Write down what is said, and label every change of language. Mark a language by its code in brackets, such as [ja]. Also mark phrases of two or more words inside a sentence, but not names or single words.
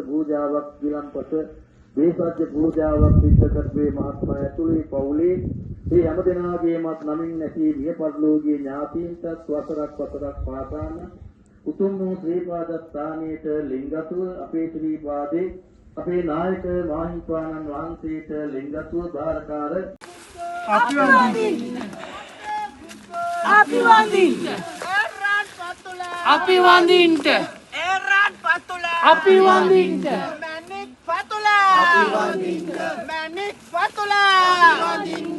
[si] පූජාවක් ගිලන්පත වේසජ්‍ය පූජාවක් සිද්ධ කරපේ මහත්මයා ඇතුළේ පවුලේ මේ හැම දෙනාගේමත් නමින් නැසී මිය පරලෝකීය ඥාතීන්ට වසරක් පාසාන උතුම් වූ ශ්‍රී පාද ස්ථානයේට ලිංගතුව අපේ ශ්‍රී පාදේ අපේ නායක මාහිමිපාණන් වහන්සේට ලිංගතුව බාරකාර අභිවන්දින්න අභිවන්දින්න Erran Fatullah. අභිවන්දින්න Erran Fatullah. අභිවන්දින්න Manik Fatullah. අභිවන්දින්න Manik Fatullah. අභිවන්දින්න